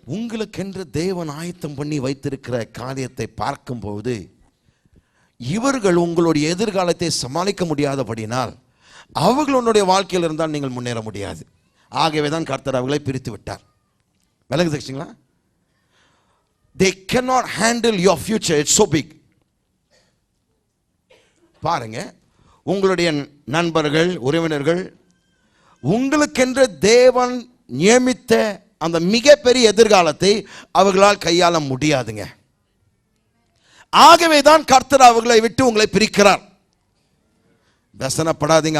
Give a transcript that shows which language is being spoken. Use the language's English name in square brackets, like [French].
[Tamil] உங்களுக்கென்று தேவன் ஆயத்தம் பண்ணி வைத்திருக்கிற காரியத்தை பார்க்கும்போது இவர்கள் உங்களுடைய எதிர்காலத்தை சமாளிக்க முடியாதபடினால் அவர்கள் உன்னுடைய வாழ்க்கையில் இருந்தால் நீங்கள் முன்னேற முடியாது. ஆகவே தான் கர்த்தர் அவர்களை பிரித்து விட்டார். விளங்குதுங்களா? [English] They cannot handle your future, it's so big. [Tamil] பாருங்க, உங்களுடைய நண்பர்கள், உறவினர்கள், உங்களுக்கென்று தேவன் நியமித்த அந்த மிகப்பெரிய எதிர்காலத்தை அவர்களால் கையாள முடியாதுங்க. ஆகவே தான் கர்த்தர் அவர்களை விட்டு உங்களை பிரிக்கிறார். வசனப்படாதீங்க.